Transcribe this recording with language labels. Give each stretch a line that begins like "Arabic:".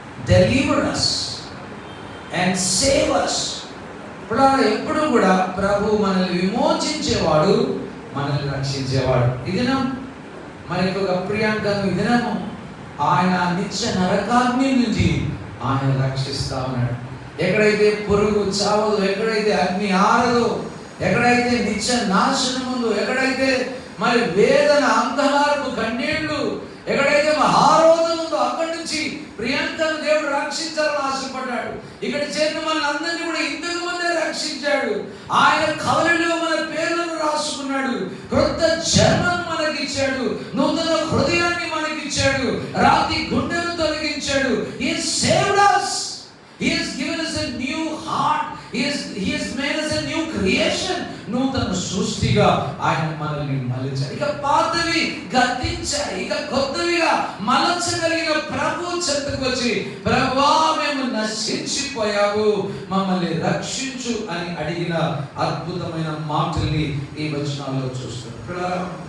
English: Deliver us and save us.
Telugu: ఇప్పుడు ఎప్పుడు కూడా ప్రభు మనల్ని విమోచించేవాడు, మనల్ని రక్షించేవాడు. ఈ దినం మరి ఇంకొక ప్రియాంకను ఈ దినము ఆయన నిత్య నరకాగ్ని నుంచి ఆయన రక్షిస్తా ఉన్నాడు. ఎక్కడైతే పురుగు చావదు, ఎక్కడైతే అగ్ని ఆరదు, ఎక్కడైతే నిత్య నాశనం ఉందో, ఎక్కడైతే మరి వేదన అంధకారపు కన్నీళ్లు, ఎక్కడైతే మహారోధం ఉందో అక్కడి నుంచి ప్రియాంకను దేవుడు రక్షించాలని ఆశపడ్డాడు. ఇక్కడ చేరిన మన అందరినీ కూడా ఇంతకు ముందే రక్షించాడు. ఆయన కవలిలో మన పేర్లను రాసుకున్నాడు, క్రొత్త జన్మను మనకిచ్చాడు, నూతన హృదయాన్ని మనకిచ్చాడు, రాతి గుండెను తొలగించాడు.
English: He saved us. He has given us a new heart. He has made us a new creation.
Telugu: నూతన సృష్టిగా ఆయన మనల్ని మలచాడు. ఇక పాతవి గతించాయి, ఇక కొత్తవిగా మలచగలిగిన ప్రభు చెంతకు వచ్చి ప్రభువా మేము నశించిపోయాము, మమ్మల్ని రక్షించు అని అడిగిన అద్భుతమైన మాటల్ని ఈ వచనాల్లో చూస్తున్నాం.